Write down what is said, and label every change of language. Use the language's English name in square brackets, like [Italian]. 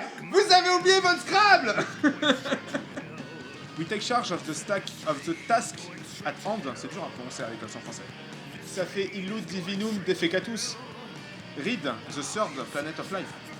[French] Vous avez oublié votre Scrabble. [English] We take charge of the task at hand. [French] C'est dur à prononcer avec l'accent français. Ça fait Illud Divinum Defecatus. [English] Read the third planet of life.